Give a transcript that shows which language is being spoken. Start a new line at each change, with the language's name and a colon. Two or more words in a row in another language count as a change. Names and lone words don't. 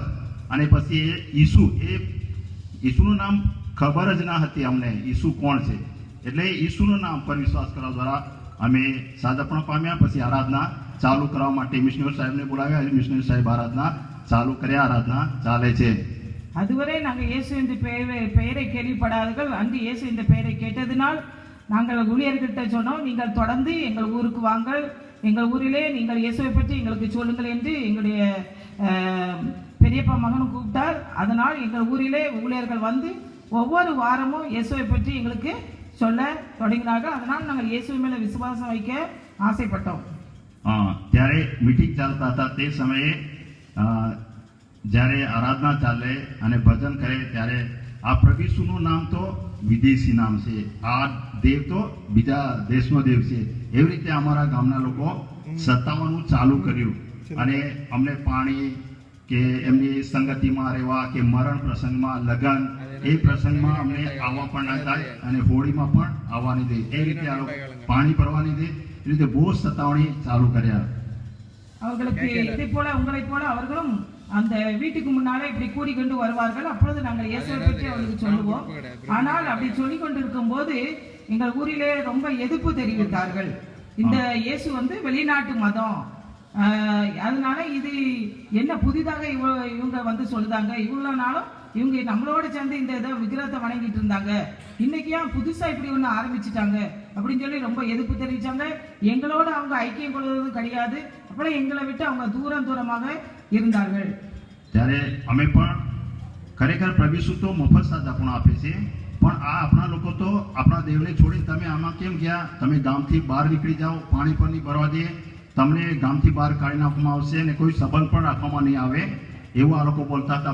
Gujarati: અને પછી એ ઈસુ, એ ઈસુનું નામ ખબર જ ના હતી અમને ઈસુ કોણ છે. એટલે ઈસુનું નામ પર વિશ્વાસ કરવા દ્વારા અમે સાજાપણ પામ્યા. પછી આરાધના ચાલુ કરવા માટે મિશનરી સાહેબને બોલાવ્યા. મિશનરી સાહેબ આરાધના ચાલુ કર્યા. આરાધના ચાલે છે.
Tamil: அதுவரை நாங்கள் இயேசு என்ற பெயரை கேள்விப்படாதவர்கள் அன்று இயேசு என்ற பெயரை கேட்டதினால் நாங்கள் ஊழியர்கிட்ட சொன்னோம், நீங்கள் தொடர்ந்து எங்கள் ஊருக்கு வாங்கள், எங்கள் ஊரிலே நீங்கள் இயேசுவை பற்றி எங்களுக்கு சொல்லுங்கள் என்று எங்களுடைய பெரியப்பா மகனும் கூப்பிட்டார். அதனால் எங்கள் ஊரிலே ஊழியர்கள் வந்து ஒவ்வொரு வாரமும் இயேசுவை பற்றி எங்களுக்கு சொல்ல தொடங்கினார்கள். அதனால் நாங்கள் இயேசுவை மேலே விசுவாசம் வைக்க ஆசைப்பட்டோம்.
Gujarati: ત્યારે મીટિંગ ચાલતા હતા તે સમયે જ્યારે આરાધના ચાલે અને ભજન કરે ત્યારે આ પ્રભુ ઈસુનું નામ તો વિદેશી નામ છે. આ દેવ તો બીજા દેશનો દેવ છે. એવી રીતે અમારા ગામના લોકો સતાવવાનું ચાલુ કર્યું અને અમને પાણી કે એમની સંગતિમાં રહેવા કે મરણ પ્રસંગમાં, લગ્ન, એ પ્રસંગમાં અમને આવવા પણ ના થાય અને હોળીમાં પણ આવવાની દે. એ રીતે આ લોકો પાણી ભરવાની દે. એ રીતે બહુ સતાવણી ચાલુ કર્યા.
Tamil: அவர்களுக்கு இதை போல உங்களை போல அவர்களும் அந்த வீட்டுக்கு முன்னாலே இப்படி கூடிக்கொண்டு வருவார்கள். அப்பொழுது நாங்கள் இயேசுவை பற்றி அவர்களுக்கு சொல்லுவோம். ஆனால் அப்படி சொல்லிக் கொண்டிருக்கும் போது எங்கள் ஊரிலே ரொம்ப எதிர்ப்பு தெரிவித்தார்கள். இந்த இயேசு வந்து வெளிநாட்டு மதம், அதனால இது என்ன புதிதாக இவங்க வந்து சொல்லுதாங்க, இவ்வளவு நாளும் இவங்க நம்மளோட சேர்ந்து இந்த இதை விக்கிரகத்தை வணங்கிட்டு இருந்தாங்க, இன்னைக்கு ஏன் புதுசா இப்படி ஒன்று ஆரம்பிச்சுட்டாங்க அப்படின்னு சொல்லி ரொம்ப எதிர்ப்பு தெரிவிச்சாங்க. எங்களோட அவங்க ஐக்கியம் கொள்வதும் கிடையாது. அப்புறம் எங்களை விட்டு அவங்க தூரமாக இருந்தார்கள்.
Gujarati: ત્યારે અમે પણ ખરેખર પ્રભુ ઈસુ તો મફત સાજા પણ આપે છે, પણ આ આપણા લોકો તો આપણા દેવને છોડીને તમે આમાં કેમ ગયા? તમે ગામથી બહાર નીકળી જાઓ, પાણી પણ નહીં ભરવા દે, તમને ગામથી બહાર કાઢી નાખવામાં આવશે અને કોઈ સંબંધ પણ રાખવામાં નહીં આવે, એવું આ લોકો બોલતા હતા.